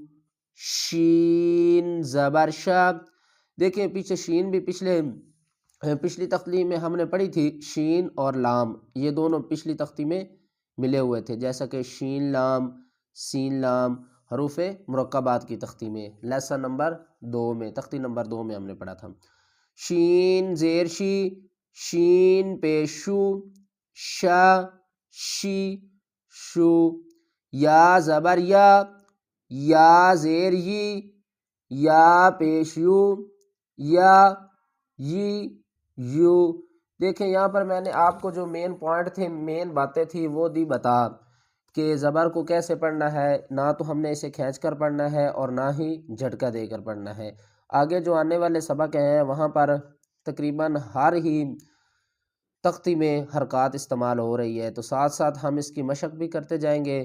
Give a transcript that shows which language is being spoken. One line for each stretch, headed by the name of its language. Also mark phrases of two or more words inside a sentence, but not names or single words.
Urdu: شین زبر شا، دیکھیں پیچھے شین بھی پچھلی تختی میں ہم نے پڑھی تھی، شین اور لام یہ دونوں پچھلی تختی میں ملے ہوئے تھے، جیسا کہ شین لام، سین لام حروف مرکبات کی تختی میں لیسن نمبر 2 میں، تختی نمبر 2 میں ہم نے پڑھا تھا۔ شین زیر شی، شین پیشو، شا شی شو، یا زبر یا، یا زیر یی، یا پیش یو، یا یی یو۔ دیکھیں یہاں پر میں نے آپ کو جو مین پوائنٹ تھے، مین باتیں تھی وہ دی بتا کہ زبر کو کیسے پڑھنا ہے، نہ تو ہم نے اسے کھینچ کر پڑھنا ہے اور نہ ہی جھٹکا دے کر پڑھنا ہے۔ آگے جو آنے والے سبق ہیں وہاں پر تقریباً ہر ہی تختی میں حرکات استعمال ہو رہی ہے، تو ساتھ ساتھ ہم اس کی مشق بھی کرتے جائیں گے۔